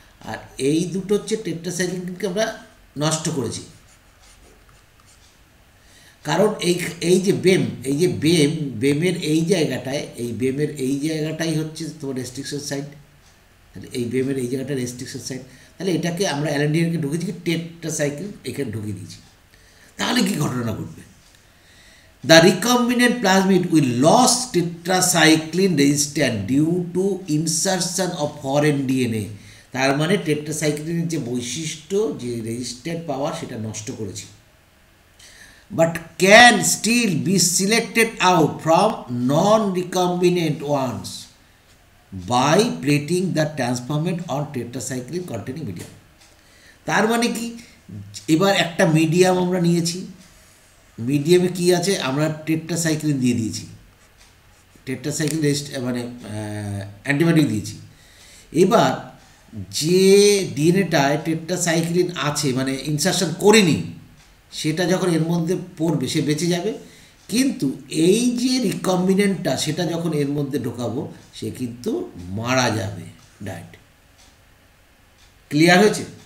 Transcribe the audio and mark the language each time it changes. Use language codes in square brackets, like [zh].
[bn] আর এই দুটো হচ্ছে টেট্রাসাইক্লিনকে আমরা নষ্ট করেছি, কারণ এই যে বেমের এই জায়গাটায়, এই বেমের এই জায়গাটাই হচ্ছে তোমার রেস্ট্রিকশন সাইট, তাহলে এই বেমের এই জায়গাটা রেস্ট্রিকশন সাইট, তাহলে এটাকে আমরা অ্যালেন্ডিয়ানকে ঢুকেছি, টেট্রাসাইক্লিন এখানে ঢুকিয়ে দিয়েছি। তাহলে কি ঘটনা ঘটবে, [en] The recombinant plasmid will lose tetracycline resistant due to insertion of foreign DNA. [bn] তার মানে টেট্রাসাইক্লিনের যে বৈশিষ্ট্য, যে রেজিস্ট্যান্ট পাওয়ার, সেটা নষ্ট করেছি, [en] but can still be selected out from non-recombinant ones by plating the transformant on tetracycline containing medium। [bn] তার মানে কি, এবার একটা মিডিয়াম আমরা নিয়েছি, মিডিয়ামে কি আছে, আমরা টেট্রাসাইক্লিন দিয়ে দিয়েছি, টেট্রাসাইক্লিন মানে অ্যান্টিবায়োটিক দিয়েছি। এবার যে ডিএনএটায় টেট্রাসাইক্লিন আছে, মানে ইনসারশন করিনি, সেটা যখন এর মধ্যে পড়বে সে বেঁচে যাবে, কিন্তু এই যে রিকম্বিনেন্টটা, সেটা যখন এর মধ্যে ঢোকাবো সে কিন্তু মারা যাবে ডাইরেক্ট। ক্লিয়ার হয়েছে?